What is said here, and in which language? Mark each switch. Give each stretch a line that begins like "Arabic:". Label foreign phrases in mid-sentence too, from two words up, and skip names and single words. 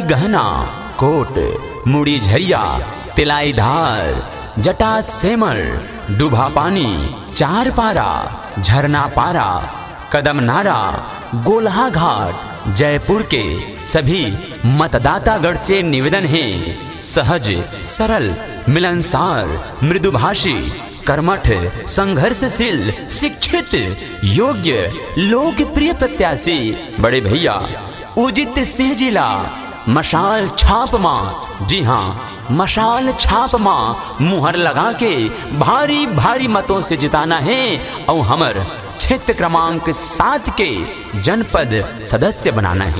Hindi: गहना, कोट, मुड़ी झरिया, तिलाईधार, जटा सेमर, डूबा पानी, चार पारा, झरना पारा, कदम नारा, गोल्हा घाट जयपुर के सभी मतदातागण से निवेदन है, सहज सरल मिलनसार मृदुभाषी कर्मठ संघर्षशील शिक्षित योग्य लोकप्रिय प्रत्याशी बड़े भैया उजित सिंह जिला मशाल छाप माँ। जी हाँ, मशाल छाप माँ मुहर लगा के भारी भारी मतों से जिताना है और हमर क्षेत्र क्रमांक 7 के जनपद सदस्य बनाना है।